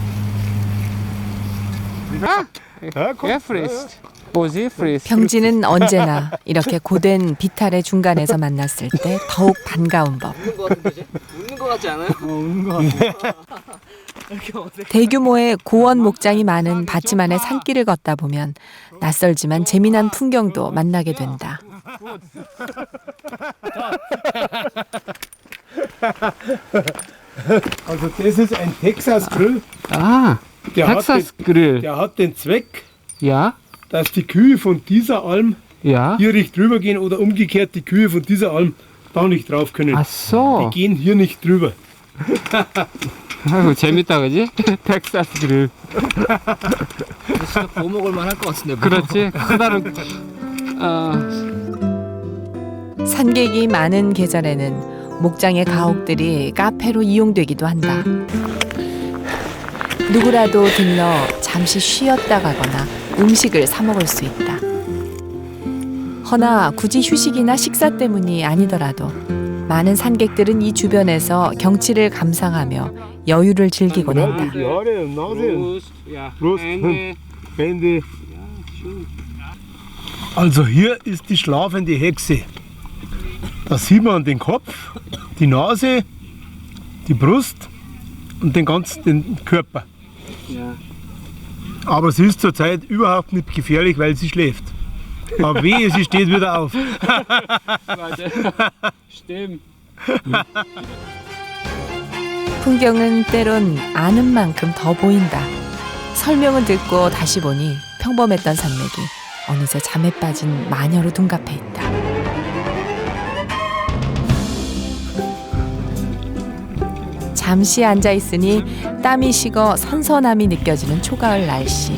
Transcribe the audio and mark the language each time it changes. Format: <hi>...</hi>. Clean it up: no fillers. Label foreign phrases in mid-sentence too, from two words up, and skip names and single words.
<ko>병진은 언제나 이렇게 고된 비탈의 중간에서 만났을 때 더욱 반가운 법. 웃는 거 같지 않아요? 웃는 거 같아. 대규모의 고원 목장이 많은 받침 안의 산길을 걷다 보면 낯설지만 재미난 풍경도 만나게 된다.</ko> <de>Also das ist ein Texas Grill.</de> <ko>아, 텍사스 그릴.</ko> <de>Der hat den Zweck,</de> <ko>야,</ko> <de>dass die Kühe von dieser Alm</de> <ko>야.</ko> <de>hier nicht drüber gehen oder umgekehrt die Kühe von dieser Alm da nicht drauf können.</de> <ko>아, 써.</ko> <de>Die gehen hier nicht drüber.</de> <ko>아이고, 재밌다, 그지? 텍사스 그릴. 진짜 구워 먹을 만할 것 같은데. 그렇지. 크다는. 산객이 많은 계절에는 목장의 가옥들이 카페로 이용되기도 한다. 누구라도 들러 잠시 쉬었다 가거나 음식을 사 먹을 수 있다. 허나 굳이 휴식이나 식사 때문이 아니더라도 많은 산객들은 이 주변에서 경치를 감상하며 여유를 즐기곤 한다.</ko> <de>Die Haare und Nase und</de> <ko>야,</ko> <de>Brust, Hände. Also hier ist die schlafende Hexe. Da sieht man den Kopf, die Nase, die Brust und den ganzen Körper.</de> <ko>야.</ko> <de>Aber sie ist zurzeit überhaupt nicht gefährlich, weil sie schläft. Aber wehe, sie steht wieder auf. Stimmt.</de> <ko>풍경은 때론 아는 만큼 더 보인다. 설명을 듣고 다시 보니 평범했던 산맥이 어느새 잠에 빠진 마녀로 둔갑해 있다. 잠시 앉아 있으니 땀이 식어 선선함이 느껴지는 초가을 날씨.</ko>